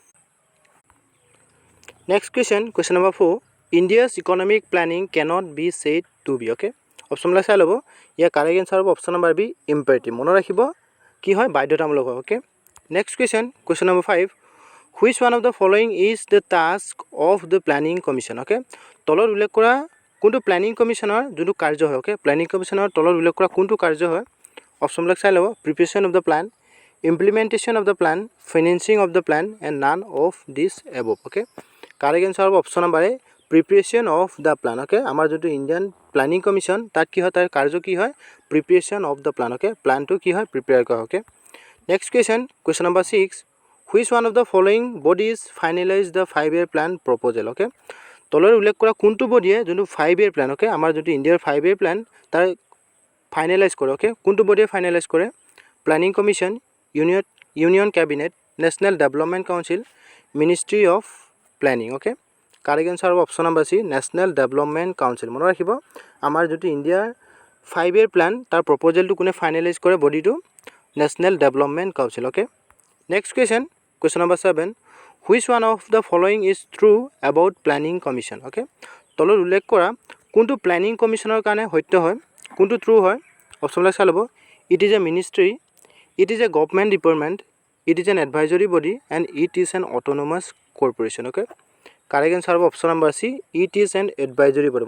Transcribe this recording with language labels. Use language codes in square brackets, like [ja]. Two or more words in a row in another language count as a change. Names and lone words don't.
[en] Next question number 4, India's economic planning cannot be said to be. [as] অপশ্যনবিলাক চাই ল'ব। [en] ইয়াৰ correct answer হ'ব option number B, imperative. [as] মনত ৰাখিব, কি হয়? বাধ্যতামূলক হয়। [en] Next question number 5, which one of the following is the task of the planning commission. [as] তলত উল্লেখ কৰা কোনটো প্লেনিং কমিশ্যনৰ যোনটো কাৰ্য হয়? প্লেনিং কমিশ্যনৰ তলত উল্লেখ কৰা কোনটো কাৰ্য হয়? অপশ্যনবিলাক চাই ল'ব। [en] Preparation of the plan, implementation of the plan, financing of the plan and none of these above. correct answer হ'ব option number A, preparation of the plan. [as] আমাৰ যোনটো ইণ্ডিয়ান প্লেনিং কমিশ্যন তাত কি হয়? তাৰ কাৰ্য কি হয়? [en] preparation of the plan. [as] প্লেনটো কি হয়? প্ৰিপেয়াৰ কৰা হয়। [en] Next question number 6, which one of the following bodies finalize the 5-year plan proposal. [as] তলত উল্লেখ কৰা কোনটো বডিয়ে যোনটো [en] 5-year plan, [as] আমাৰ যোনটো ইণ্ডিয়াৰ [en] 5-year plan [as] তাৰ ফাইনেলাইজ কৰে? কোনটো বডিয়ে ফাইনেলাইজ কৰে? [en] Planning commission, union cabinet, national development council, ministry of planning. correct answer হ'ব option number C, national development council. [as] মনত ৰাখিব, আমাৰ যোনটো ইণ্ডিয়াৰ [en] 5-year plan [as] তাৰ প্ৰপ'জেলটো কোনে ফাইনেলাইজ কৰে? বডিটো নেশ্যনেল ডেভেলপমেণ্ট কাউন্সিল। [en] Next question number 7, which one of the following is true about planning commission. [as] তলত উল্লেখ কৰা কোনটো প্লেনিং কমিশ্যনৰ কাৰণে সত্য হয়, কোনটো ট্ৰু হয়? অপশ্যনবিলাক চাই ল'ব। [en] It is a ministry, it is a government department, it is an advisory body and it is an autonomous corporation. correct answer হ'ব option number C, it is an advisory body.